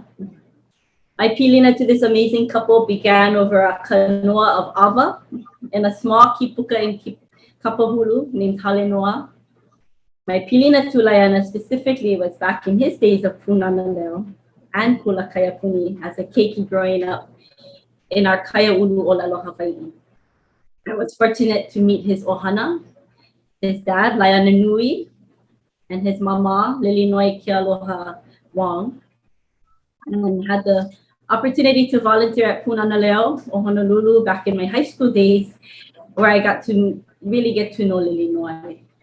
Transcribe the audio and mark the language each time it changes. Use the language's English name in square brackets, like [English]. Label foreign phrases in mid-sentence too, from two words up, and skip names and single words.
[English] My pilina to this amazing couple began over a kanoa of ava in a small kipuka in Kapahulu named Halenoa. My pilina to Laiana specifically was back in his days of punana and [Hawaiian] kula kayapuni [English] as a keiki growing up in our [Hawaiian] kaya ulu o Lalo Hawaii. [English] I was fortunate to meet his ʻohana, his dad, Laiana Nui, and his mama, Lilinoi Kanoa-Wong, and had the opportunity to volunteer at Punana Leo o Honolulu back in my high school days, where I got to really get to know Lilinoi.